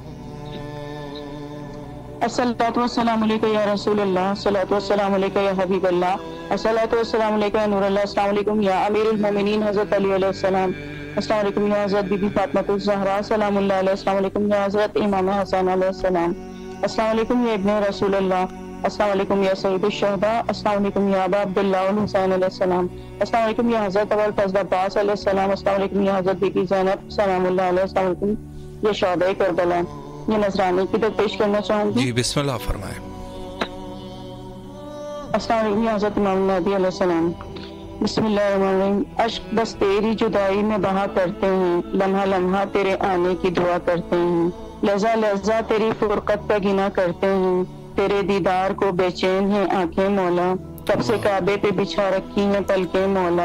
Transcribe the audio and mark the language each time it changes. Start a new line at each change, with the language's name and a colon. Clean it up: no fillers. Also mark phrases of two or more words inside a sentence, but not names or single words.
Arabic: الصلاۃ والسلام علیکم یا رسول اللہ، الصلاۃ والسلام علیکم یا حبیب اللہ، الصلاۃ والسلام علیکم یا نور اللہ، السلام علیکم یا امیر المومنین حضرت علی علیہ السلام، السلام علیکم یا حضرت بی بی فاطمہ الزہرا سلام اللہ علیہ، السلام علیکم یا حضرت امام حسین علیہ السلام، السلام علیکم یا ابن رسول اللہ، السلام علیکم یا سید الشہداء، السلام علیکم یا ابا عبداللہ الحسین علیہ السلام، السلام علیکم یا حضرت ابوالفضل عباس علیہ السلام، السلام علیکم یا حضرت بی بی زینب سلام اللہ علیہا، السلام علیکم یا شہدائے کربلا.
Urdu: یہ نذرانی کی تو پیش کرنا چاہوں گی. جی بسم اللہ فرمائیں.
Arabic: السلام علیکم یا حضرت امام مہدی علیہ السلام.
Urdu: بسم اللہ الرحمن الرحیم۔ اشک بس تیری جدائی میں بہا کرتے ہیں، لمحہ لمحہ تیرے آنے کی دعا کرتے ہیں، لحظہ لحظہ تیری فرقت کا گنا کرتے ہیں، تیرے دیدار کو بے چین ہے آنکھیں مولا، کب سے کعبے پہ بچھا رکھی ہیں پلکیں مولا.